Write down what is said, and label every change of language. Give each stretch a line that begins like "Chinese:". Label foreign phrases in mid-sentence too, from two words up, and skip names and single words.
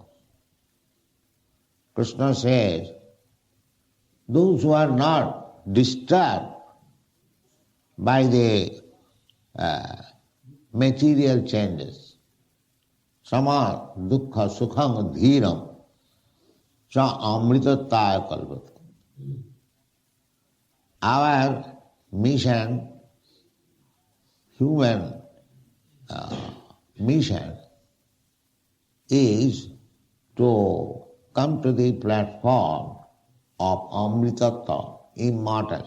English: Krishna says, those who are not disturbed by the material changes,
Sanskrit: sama dukkha sukham dhiram, Sa amritattaya kalpate.
English: Our mission, human mission, is to come to the platform of amritattva, immortality.